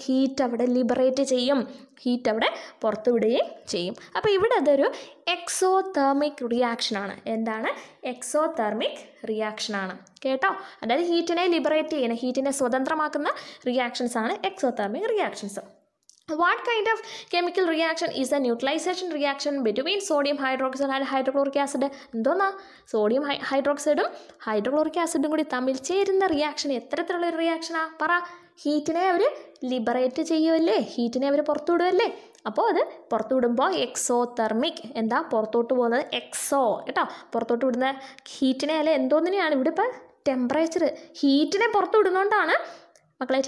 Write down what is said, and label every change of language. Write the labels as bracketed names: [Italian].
[Malayalam] Heat അവിടെ liberate ചെയ്യും, heat അവിടെ പുറത്തുവിടുകയും ചെയ്യും. അപ്പോൾ ഇവിടെ അതൊരു എക്സോതെർമിക് റിയാക്ഷനാണ്. എന്താണ്? എക്സോതെർമിക് റിയാക്ഷനാണ് കേട്ടോ. അതായത് ഹീറ്റിനെ ലിബറേറ്റ് ചെയ്യുന്ന, ഹീറ്റിനെ സ്വതന്ത്രമാക്കുന്ന റിയാക്ഷൻസ് ആണ് exothermic reactions. [English] What kind of chemical reaction is a neutralization reaction between sodium hydroxide and hydrochloric acid? [Malayalam] എന്തോന്നാ? സോഡിയം ഹൈഡ്രോക്സൈഡും ഹൈഡ്രോക്ലോറിക് ആസിഡും കൂടി തമ്മിൽ ചേരുന്ന റിയാക്ഷൻ എത്തരത്തിലുള്ളൊരു റിയാക്ഷനാണ്? പറ. ഹീറ്റിനെ അവർ ലിബറേറ്റ് ചെയ്യുമല്ലേ, ഹീറ്റിനെ അവർ പുറത്തുവിടുമല്ലേ. അപ്പോൾ അത് പുറത്തുവിടുമ്പോൾ എക്സോതെർമിക്. എന്താ പുറത്തോട്ട് പോകുന്നത്? എക്സോ കേട്ടോ. പുറത്തോട്ട് വിടുന്ന ഹീറ്റിനെ അല്ലെ എന്തോന്നിനെയാണ് ഇവിടെ ഇപ്പം ടെമ്പറേച്ചർ, ഹീറ്റിനെ പുറത്തു വിടുന്നതുകൊണ്ടാണ് മക്കളെ.